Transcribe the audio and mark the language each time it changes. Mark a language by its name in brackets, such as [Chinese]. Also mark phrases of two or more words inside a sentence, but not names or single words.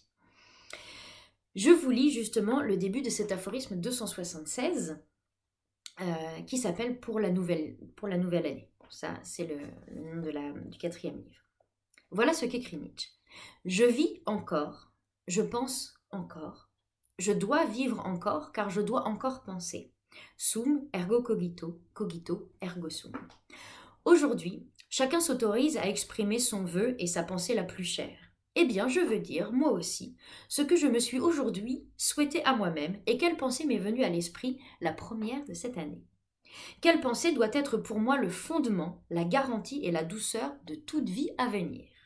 [French] Je vous lis justement le début de cet aphorisme 276 qui s'appelle pour la nouvelle année. Ça, c'est le nom du 4e livre. Voilà ce qu'écrit Nietzsche. Je vis encore, je pense encore, je dois vivre encore car je dois encore penser. [Latin] Sum ergo cogito, cogito ergo sum. [French] Aujourd'hui, chacun s'autorise à exprimer son vœu et sa pensée la plus chère. eh bien je veux dire, moi aussi, ce que je me suis aujourd'hui souhaité à moi-même et quelle pensée m'est venue à l'esprit la première de cette année. Quelle pensée doit être pour moi le fondement, la garantie et la douceur de toute vie à venir.